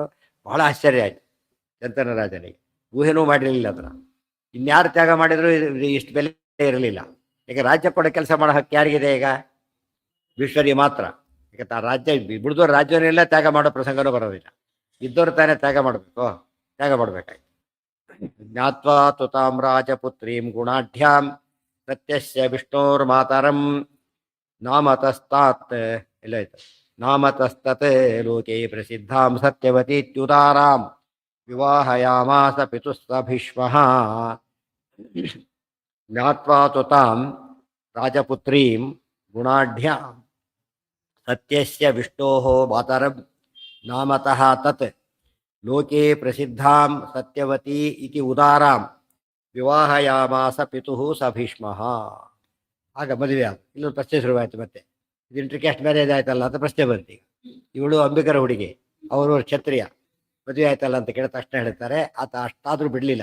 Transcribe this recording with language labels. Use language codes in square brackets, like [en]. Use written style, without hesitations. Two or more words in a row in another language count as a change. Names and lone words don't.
[kn] ಬಹಳ ಆಶ್ಚರ್ಯ ಆಯ್ತು ಶಂತನ ರಾಜನಿಗೆ, ಊಹೆನೂ ಮಾಡಿರಲಿಲ್ಲ ಅದನ್ನು. ಇನ್ಯಾರು ತ್ಯಾಗ ಮಾಡಿದ್ರು ಇಷ್ಟು ಬೆಲೆ ಇರಲಿಲ್ಲ. ಈಗ ರಾಜ್ಯ ಕೊಡೋ ಕೆಲಸ ಮಾಡೋ ಹಕ್ಕು ಯಾರಿಗಿದೆ? ಈಗ ಭೀಷ್ಮರಿಗೆ ಮಾತ್ರ. ಈಗ ರಾಜ್ಯ ಬಿಡ್ದವ್ರು ರಾಜ್ಯವನ್ನೆಲ್ಲ ತ್ಯಾಗ ಮಾಡೋ ಪ್ರಸಂಗನೂ ಬರೋದಿಲ್ಲ. ಇದ್ದವ್ರು ತಾನೇ ತ್ಯಾಗ ಮಾಡಬೇಕು, ತ್ಯಾಗ ಮಾಡಬೇಕಾಯ್ತು. [sa] ಜ್ಞಾತ್ವಾ ತುತಾಂ ರಾಜಪುತ್ರೀಂ ಗುಣಾಢ್ಯಾಂ ಸತ್ಯಸ್ಯ ವಿಷ್ಣೋರ್ಮಾತರಂ ನಾಮತಸ್ತಾತ್ ಎಲ್ಲಾಯ್ತು ನಾಮತಸ್ತತ್ ಲೋಕೆ ಪ್ರಸಿದ್ಧಾಂ ಸತ್ಯವತೀತ್ಯುದಾರಾಂ ವಿವಾಹಯಾಮಾಸ ಪಿತುಸ್ಸ ಭೀಷ್ಮಃ. ಜ್ಞಾತ್ವಾ ತುತಾಂ ರಾಜಪುತ್ರೀಂ ಗುಣಾಢ್ಯಾಂ ಸತ್ಯಸ್ಯ ವಿಷ್ಣೋಃ ಮಾತರಂ ನಾಮತಃ ತತ್ ಲೋಕೆ ಪ್ರಸಿದ್ಧಾಂ ಸತ್ಯವತಿ ಇತಿ ಉದಾರಾಂ ವಿವಾಹಯಾಮಾಸ ಪಿತುಃ ಸ ಭೀಷ್ಮಃ. [kn] ಆಗ ಮದುವೆ ಆಗ ಇಲ್ಲೊಂದು ಪ್ರಶ್ನೆ ಶುರುವಾಯಿತು. ಮತ್ತೆ ಇದು [en] intercaste marriage [kn] ಆಯ್ತಲ್ಲ ಅಂತ ಪ್ರಶ್ನೆ ಬಂತು. ಇವಳು ಅಂಬಿಕರ ಹುಡುಗಿ, ಅವರು ಕ್ಷತ್ರಿಯ, ಮದುವೆ ಆಯ್ತಲ್ಲ ಅಂತ ಕೇಳಿದ ತಕ್ಷಣ ಹೇಳ್ತಾರೆ ಆತ ಅಷ್ಟಾದರೂ ಬಿಡಲಿಲ್ಲ.